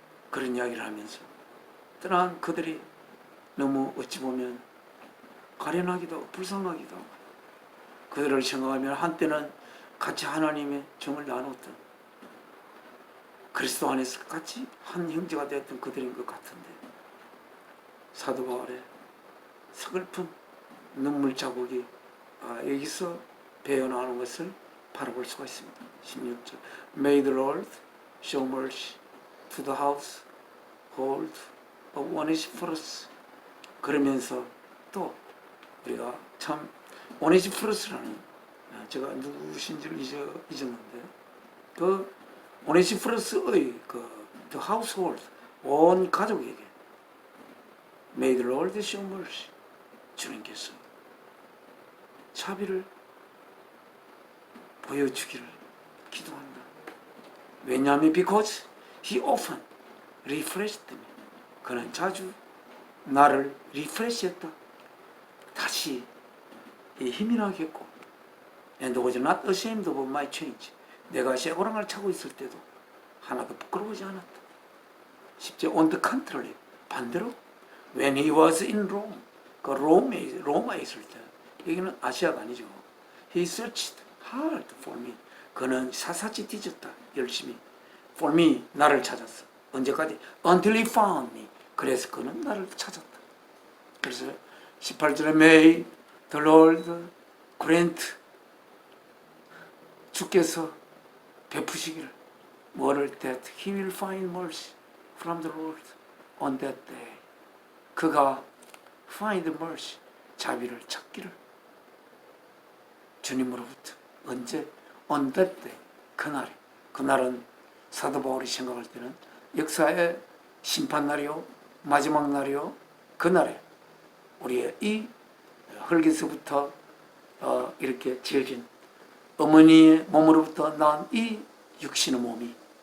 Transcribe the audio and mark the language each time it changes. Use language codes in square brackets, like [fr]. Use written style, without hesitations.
[ko] 그런 이야기를 하면서 떠난 그들이 너무 어찌 보면 가련하기도 하고 불쌍하기도 하고 그들을 생각하면 한때는 같이 하나님의 정을 나눴던 그리스도 안에서 같이 한 형제가 되었던 그들인 것 같은데 사도 바울의 서글픈 눈물 자국이 여기서 배어나오는 것을 바라볼 수가 있습니다. [en] 16절 May the Lord show mercy to the household of Onesiphorus. [ko] 그러면서 또 우리가 참 오네시포러스라는 제가 누구신지를 잊었는데 그 오네시포러스의 the household 온 가족에게 [en] May the Lord show mercy. [ko] 주님께서 자비를 보여주기를 기도한다. [en] 왜냐하면 because he often refreshed me. [ko] 그는 자주 나를 리프레시했다. 다시 힘이 나겠고 [en] and was not ashamed of my change. [ko] 내가 쇠고랑을 차고 있을 때도 하나도 부끄러워하지 않았다. 10절 [en] on the contrary [ko] 반대로 [en] when he was in Rome [ko] 그 로마에 있을 때 여기는 아시아가 아니죠. [en] He searched hard for me. [ko] 그는 사사치 뒤졌다. 열심히 [en] for me [ko] 나를 찾았어. [en] 언제까지? Until he found me. [ko] 그래서 그는 나를 찾았다. [en] 그래서 18절에 May the Lord grant [ko] 주께서 베푸시기를 뭐를 [en] that he will find mercy from the Lord on that day. [ko] 그가 [en] find mercy [ko] 자비를 찾기를 주님으로부터 언제 [en] on that day [ko] 그날에 그날은 사도 바울이 생각할 때는 역사의 심판날이요 마지막 날이요 그날에 우리의 이 흙에서부터 이렇게 지어진 어머니의 몸으로부터 난 이 육신의 몸이